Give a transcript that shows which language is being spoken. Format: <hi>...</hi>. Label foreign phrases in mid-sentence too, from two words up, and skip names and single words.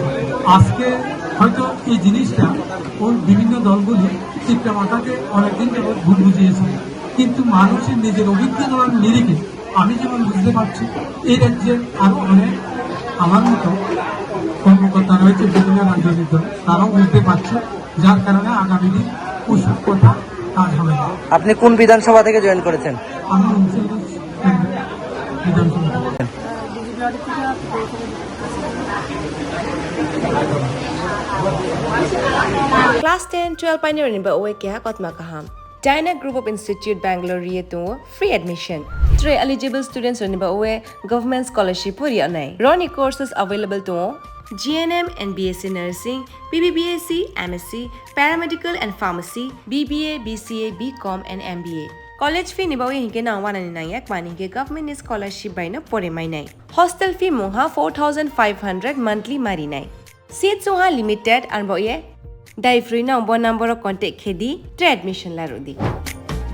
<bn>আজকে হয়তো এই জিনিসটা ওর বিভিন্ন দলগুলি ত্রিপুরা মাথাকে অনেকদিন যাবৎ ভুল বুঝিয়েছে, কিন্তু মানুষের নিজের অভিজ্ঞতার নিরিখে আমি যেমন বুঝতে পারছি এই রাজ্যে আরো অনেক আমার মতো কর্মকর্তা রয়েছে বিভিন্ন রাজনৈতিক দল, তারাও বুঝতে পারছে, যার কারণে আগামী দিন ওসব কথা কাজ হবে। আপনি কোন বিধানসভা থেকে জয়েন করেছেন? আমি বিধানসভা।</bn> <trp>Class 10-12 pioneer ni ba oe kya kotma kaham. Dyna Group of Institute Bangalore riye to</trp> <en>free admission.</en> <trp>3 eligible students ni ba oe</trp> <en>government scholarship</en> <trp>puri anai.</trp> <en>Roni courses available to GNM and BSc Nursing, BBBSc, MSc, Paramedical and Pharmacy, BBA, BCA, BCom and MBA. College fee</en> <trp>ni ba oe hinke na 199 yak mani ke</trp> <en>government scholarship</en> <trp>by na pore mai nai.</trp> <en>Hostel fee</en> <trp>moha 4500 monthly mari nai. Seats soha</trp> <en>limited and</en> <trp>ba oe dai free na</trp> <en>number contact</en> <trp>khedi admission la rodi.</trp>